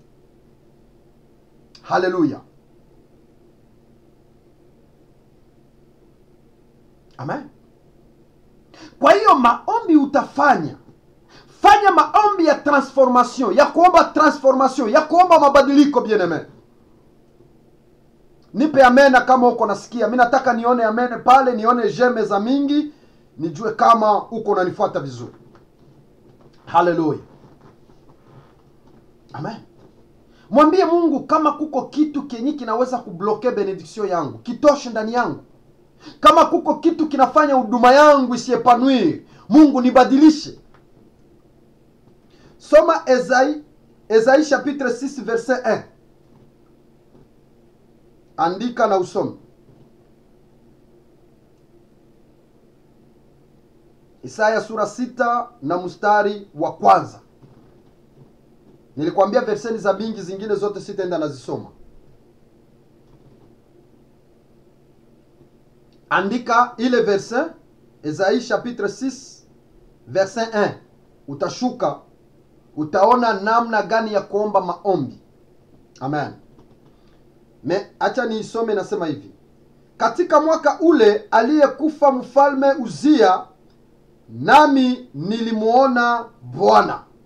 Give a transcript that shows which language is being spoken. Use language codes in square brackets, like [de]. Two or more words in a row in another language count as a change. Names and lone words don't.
[sw] Haleluya. Amen. Kwa hiyo maombi utafanya, fanya maombi ya transformation, ya kuomba transformation, ya kuomba mabadiliko bien-aimé. Nipe amena kama uko nasikia. Mimi nataka nione amena pale, nione jeme za mingi, nijue kama uko unanifuata vizuri. Haleluya. Amen. Mwambie Mungu kama kuko kitu kenye kinaweza kubloke benediction yangu, kitoshe ndani yangu. Kama kuko kitu kinafanya huduma yangu isiepanui, Mungu nibadilishe. [fr] Soma Esaïe chapitre 6 verset 1. [sw] Andika na usome. Isaya sura 6 na mstari wa kwanza. Nilikwambia verseni za mingi, zingine zote sitaenda nazisoma. Andika ile verset, [fr] Esaïe chapitre 6 verset 1. [sw] Utashuka, utaona namna gani ya kuomba maombi. Amen. Acha niisome, nasema hivi. Katika mwaka ule aliyekufa mfalme Uzia, nami nilimuona Bwana.